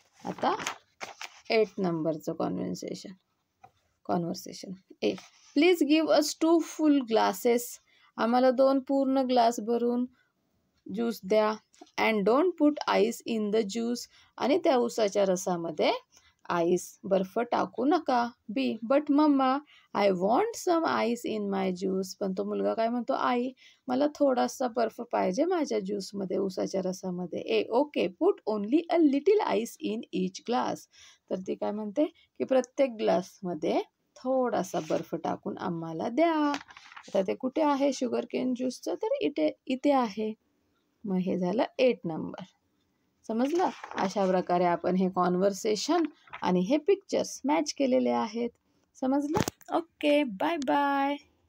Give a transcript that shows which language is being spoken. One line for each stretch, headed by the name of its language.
Marathi: आता 8 नंबरचं conversation.
English: A please give us 2 full glasses.
Marathi: आम्हाला 2 पूर्ण ग्लास भरून ज्यूस द्या.
English: And don't put ice in the juice.
Marathi: आणि त्या उसाच्या रसामध्ये आईस बर्फ टाकू नका.
English: B but mama I want some ice in my juice.
Marathi: पण तो मुलगा काय म्हणतो, आई मला थोडासा बर्फ पाहिजे माझ्या ज्यूसमध्ये, उसाच्या रसामध्ये.
English: ए okay put only a little ice in each glass.
Marathi: तर ती काय म्हणते की प्रत्येक ग्लासमध्ये थोडासा बर्फ टाकून आम्हाला द्या. आता ते कुठे आहे शुगर केन ज्यूसचं, तर इथे आहे. मग हे झालं 8 नंबर. समजलं. अशा प्रकारे आपण हे कॉन्व्हर्सेशन आणि हे पिक्चर्स मॅच केलेले आहेत. समजलं. Okay bye bye.